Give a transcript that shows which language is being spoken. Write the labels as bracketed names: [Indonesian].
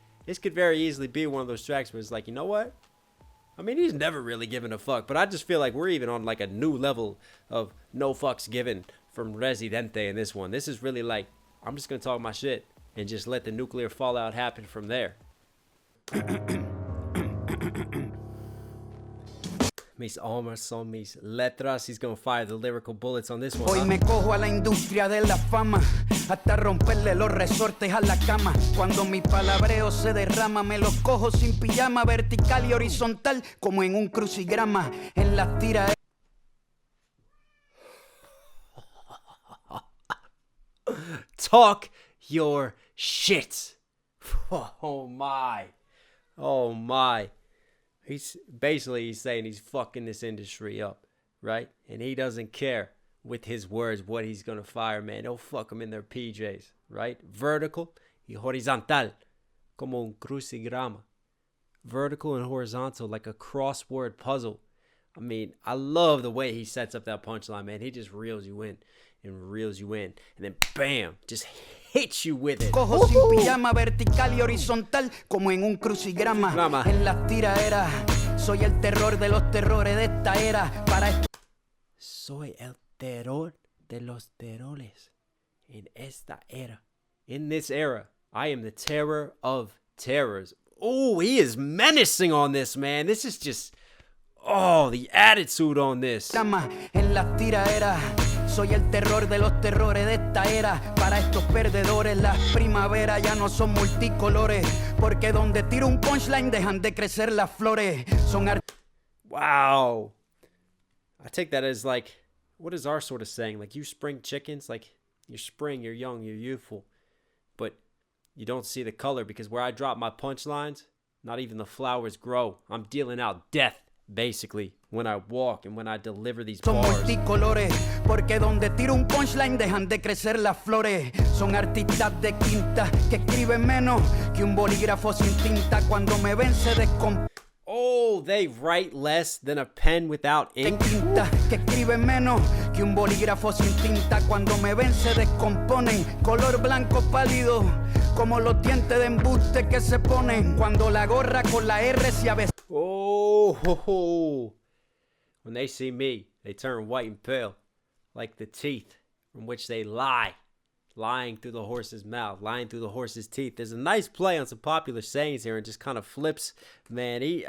[English] This could very easily be one of those tracks where it's like, you know what? I mean, he's never really given a fuck, but I just feel like we're even on like a new level of no fucks given from Residente in this one. This is really like, I'm just going to talk my shit and just let the nuclear fallout happen from there. [Spanish] Mis almas son mis letras. [English] He's gonna fire the lyrical bullets on this one. [Spanish] Hoy me cojo a la industria de la fama, hasta romperle los resortes a la cama. Cuando mi palabreo se derrama, me los cojo sin pijama, vertical y horizontal, como en un crucigrama. En las tiras. [English] Talk your shit. Oh my. He's saying he's fucking this industry up, right? And he doesn't care with his words what he's gonna fire, man. They'll fuck him in their PJs, right? [Spanish] Vertical y horizontal, como un crucigrama. [English] Vertical and horizontal, like a crossword puzzle. I mean, I love the way he sets up that punchline, man. He just reels you in, and then bam, just hits you with it. [Spanish] Cojo sin pijama, vertical y horizontal, como en un crucigrama. En las tiraderas, soy el terror de los terrores de esta era. Soy el terror de los terrores en esta era. [English] In this era, I am the terror of terrors. Oh, he is menacing on this, man. This is just, the attitude on this. [Spanish] En las tiraderas, soy el terror de los terrores de esta era. Para estos perdedores, las primaveras ya no son multicolores. Porque donde tiro un punchline dejan de crecer las flores. [English] Wow. I take that as like, what is our sort of saying? Like, you spring chickens, like, you're spring, you're young, you're youthful. But you don't see the color, because where I drop my punchlines, not even the flowers grow. I'm dealing out death, basically, when I walk and when I deliver these bars. [Spanish] Son multicolores, porque donde tiro un punchline dejan de crecer las flores. Son artistas de quinta que escriben menos que un bolígrafo sin tinta. Cuando me ven se descomponen. [English] Oh, they write less than a pen without ink. [Spanish] Que escriben menos que un bolígrafo sin tinta. Cuando me ven se descomponen. Color blanco pálido, como los dientes de embuste que se ponen cuando la gorra con la R se avecina. [English] Oh, when they see me, they turn white and pale, like the teeth from which they lie. Lying through the horse's mouth, lying through the horse's teeth. There's a nice play on some popular sayings here and just kind of flips, man.